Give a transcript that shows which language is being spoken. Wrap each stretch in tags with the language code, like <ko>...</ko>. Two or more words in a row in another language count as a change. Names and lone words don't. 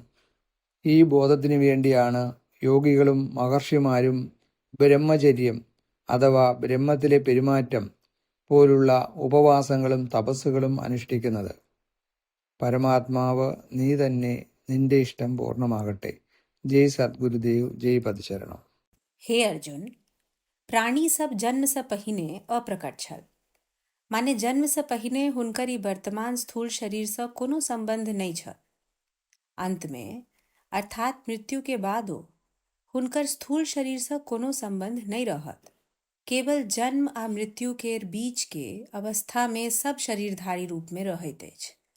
<ml>ഈ ബോധത്തിനു വേണ്ടിയാണ് യോഗികളും മഹർഷിമാരും ബ്രഹ്മചര്യം അഥവാ ബ്രഹ്മത്തിലെ പെരുമാറ്റം പോലുള്ള ഉപവാസങ്ങളും തപസ്സുകളും അനുഷ്ഠിക്കുന്നത്. പരമാത്മാവ് നീ തന്നെ, നിന്റെ ഇഷ്ടം പൂർണ്ണമാകട്ടെ. ജയ് സദ്ഗുരുദേവ്,</ml> <mai>जय पदशरणम. हे अर्जुन, प्राणी सब जन्म से पहिने अप्रकट छल, माने जन्म से पहिने हुनकर ई वर्तमान स्थूल शरीर से कोनो संबंध नहीं छल। अंत में अर्थात मृत्यु के बादो हुनकर स्थूल शरीर से कोनो संबंध नहीं रहत। केवल जन्म आ मृत्यु के बीच के अवस्था में सब शरीरधारी रूप में रहैत अछि।</mai>